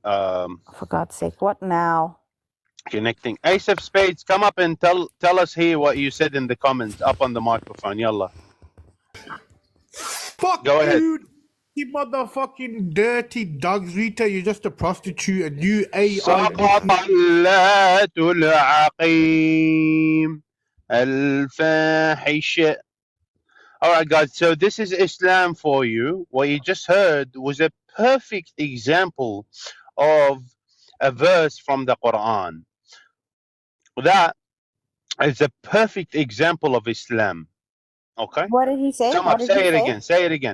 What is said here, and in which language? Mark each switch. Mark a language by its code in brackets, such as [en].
[en] For God's sake, what now? Connecting. Ace of Spades, come up and tell us here what you said in the comments up on the microphone. Yalla. Fuck Go ahead. you, you motherfucking dirty dogs, Rita. You're just a prostitute, and you AI. [ar] سقط اللات العقيم الفاحش. [en] All right, guys. So this is Islam for you. What you just heard was a perfect example of a verse from the Quran. That is a perfect example of Islam. Okay. What did he say? Come up. Say it again. Say it again.